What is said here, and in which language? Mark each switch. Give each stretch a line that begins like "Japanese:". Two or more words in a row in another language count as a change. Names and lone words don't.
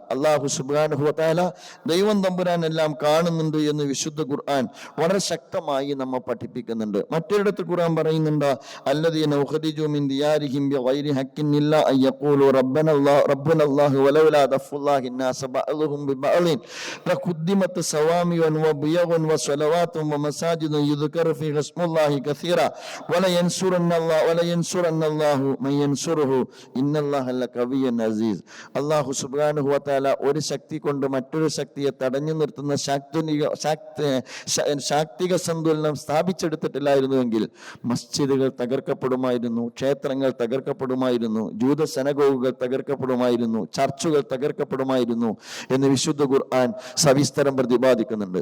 Malayalam: അല്ലാഹു
Arabic: سبحانه وتعالى,
Malayalam: ദൈവം തമ്പുരാൻ എല്ലാം കാണുന്നുണ്ട് എന്ന് വിശുദ്ധ ഖുർആൻ വളരെ ശക്തമായി നമ്മെ പഠിപ്പിക്കുന്നു. പഠിപ്പിക്കുന്നുണ്ട്. മറ്റൊരിടത്ത് ഖുർആൻ പറയുന്നുണ്ട്,
Arabic: الذين أخرجوا من ديارهم بغير حق إلا أن يقولوا ربنا الله ولولا دفع الله الناس بعضهم ببعض لقدمت صوامع وبيع وصلوات ومساجد يذكر فيها اسم الله كثيرا ولينصرن الله من ينصره إن الله لقوي عزيز.
Malayalam: അല്ലാഹു
Arabic: سبحانه وتعالى
Malayalam: ഒരു ശക്തി കൊണ്ട് മറ്റൊരു ശക്തിയെ തടഞ്ഞു നിർത്തുന്ന ശാക്തിക സന്തുലനം സ്ഥാപിച്ചെടുത്തിട്ടില്ലായിരുന്നുവെങ്കിൽ മസ്ജിദുകൾ തകർക്കപ്പെടുമായിരുന്നു, ക്ഷേത്രങ്ങൾ തകർക്കപ്പെടുമായിരുന്നു, ജൂത സനഗോഗുകൾ തകർക്കപ്പെടുമായിരുന്നു, ചർച്ചുകൾ തകർക്കപ്പെടുമായിരുന്നു എന്ന് വിശുദ്ധ ഖുർആൻ സവിസ്തരം പ്രതിപാദിക്കുന്നുണ്ട്.